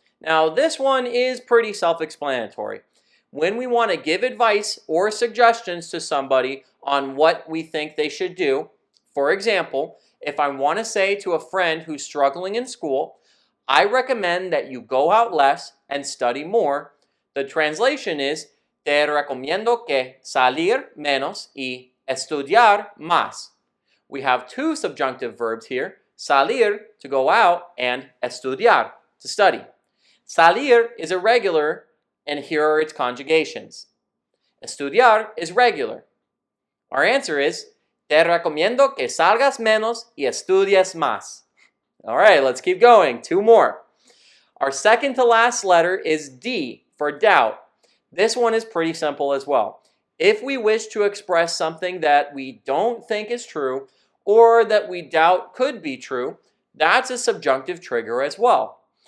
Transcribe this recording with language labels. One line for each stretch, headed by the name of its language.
English: Now, this one is pretty self-explanatory. When we want to give advice or suggestions to somebody on what we think they should do, for example, if I want to say to a friend who's struggling in school, I recommend that you go out less and study more, the translation is,
Spanish: te recomiendo que salir menos y estudiar más.
English: We have two subjunctive verbs here, salir, to go out, and estudiar, to study. Salir is irregular, and here are its conjugations. Estudiar is regular. Our answer is,
Spanish: te recomiendo que salgas menos y estudies más.
English: All right, let's keep going. Two more. Our second to last letter is D for doubt. This one is pretty simple as well. If we wish to express something that we don't think is true or that we doubt could be true, that's a subjunctive trigger as well.